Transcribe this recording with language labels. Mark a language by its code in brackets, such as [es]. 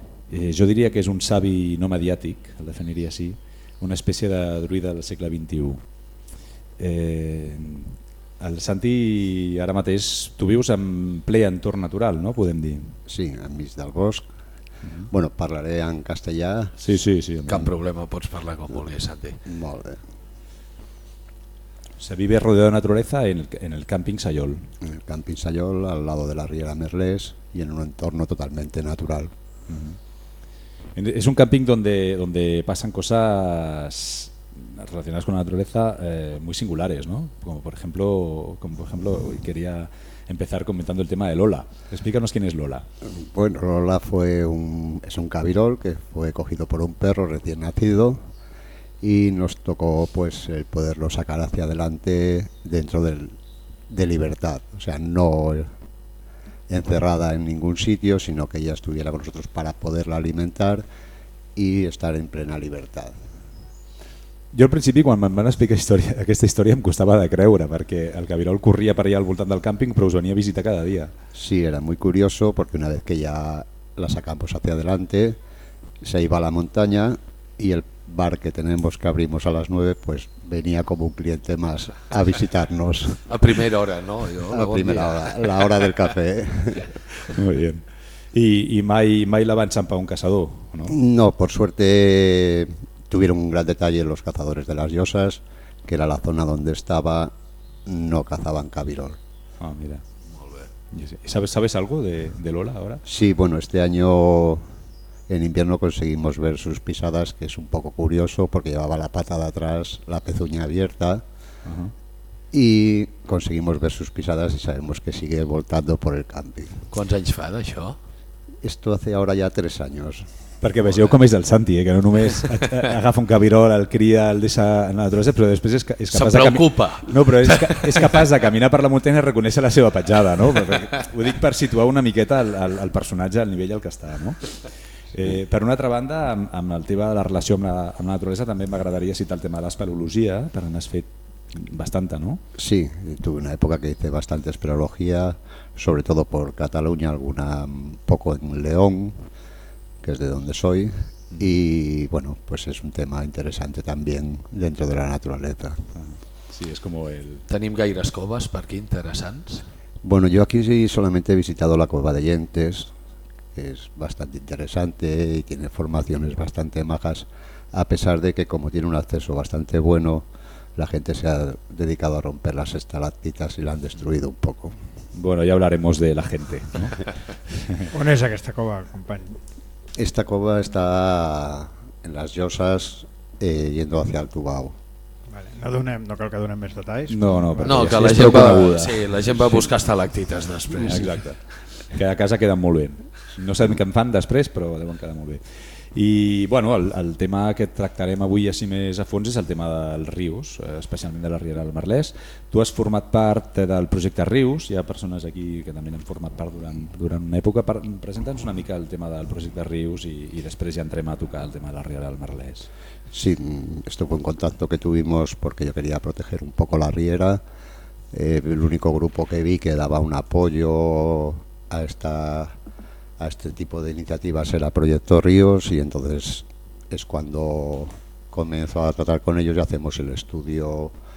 [ca] Jo diria que és un savi no mediàtic, el definiria així, una espècie de druida del segle XXI. El Santi, ara mateix, tu vius en ple entorn natural, no? Podem dir. Sí, enmig del bosc. Mm-hmm. Bueno, parlaré en castellà. Sí, sí, sí. Cap problema, pots parlar com vulguis, Santi. Molt bé. [es] Se vive rodeado de naturaleza en el camping Sayol. En el camping Sayol, al lado de la Riera Merlès, y en un entorno totalmente natural. Mm-hmm. Es un camping donde pasan cosas relacionadas con la naturaleza muy singulares, ¿no? Como por ejemplo, quería empezar comentando el tema de Lola. Explícanos quién es Lola. Bueno, Lola es un cabirol que fue cogido por un perro recién nacido y nos tocó pues el poderlo sacar hacia adelante dentro de libertad, o sea, no encerrada en ningún sitio, sino que ella estuviera con nosotros para poderla alimentar y estar en plena libertad. [ca] Jo al principi quan em van explicar aquesta història em costava de creure, perquè el cabirol corria per allà al voltant del càmping però us venia a visitar cada dia. [es] Sí, era muy curioso porque una vez que ya la sacamos hacia adelante se iba a la montaña y el bar que tenemos que abrimos a las 9 pues venía como un cliente más a visitarnos. A primera hora, ¿no? La hora del café. Muy bien. [ca] I mai la van xampar un caçador, ¿no? [es] No, por suerte tuvieron un gran detalle los cazadores de las Llosas, que era la zona donde estaba, no cazaban cabirol. Ah, mira. ¿Sabes algo de Lola ahora? Sí, bueno, este año en invierno conseguimos ver sus pisadas, que es un poco curioso porque llevaba la pata de atrás, la pezuña abierta. Uh-huh. Y conseguimos ver sus pisadas y sabemos que sigue voltando por el camping. ¿Cuántos años [ca] fa d'això? [es] Esto hace ahora ya 3 años. [ca] Perquè vegeu com és el Santi, que no només agafa un cabirol, el cria, el deixa en la naturalesa, però després és capaç de preocupa. No, però és capaç de caminar per la muntanya i reconèixer la seva petjada, no? Ho dic per situar una miqueta el personatge al nivell al que està, no? Per una altra banda, amb el tema de la relació amb la naturalesa, també m'agradaria citar el tema de l'espeleologia, per on has fet bastanta, no? [es] Sí, tuve una época que hice bastante espeleología, sobre todo por Cataluña, alguna poco en León, que es de donde soy, y bueno, pues es un tema interesante también dentro de la naturaleza. Sí, es como el... [ca] ¿Tenim gaires coves per aquí interessants? [es] Bueno, yo aquí sí solamente he visitado la cueva de Llentes, que es bastante interesante y tiene formaciones bastante majas, a pesar de que como tiene un acceso bastante bueno, la gente se ha dedicado a romper las estalactitas y la han destruido un poco. Bueno, ya hablaremos de la gente. [ca] ¿On és aquesta cova, company? [es] Esta cova está en las Llosas, yendo hacia el Tubao. Vale. [ca] No cal que donem més detalls? No, no, que la gent va, sí, la gent va buscar estalactites després. Sí, exacte. Que a casa queden molt bé. No sabem què en fan després, però deuen quedar molt bé. I bueno, el tema que tractarem avui així més a fons és el tema dels rius, especialment de la Riera del Merlès. Tu has format part del projecte Rius, hi ha persones aquí que també han format part durant una època. Presenta'ns una mica el tema del projecte Rius i després ja entrem a tocar el tema de la Riera del Merlès. [es] Sí, esto fue un contacto que tuvimos porque yo quería proteger un poco la Riera. El único grupo que vi que daba un apoyo a este tipo de iniciativas era Proyecto Ríos, y entonces es cuando comenzó a tratar con ellos y hacemos el estudio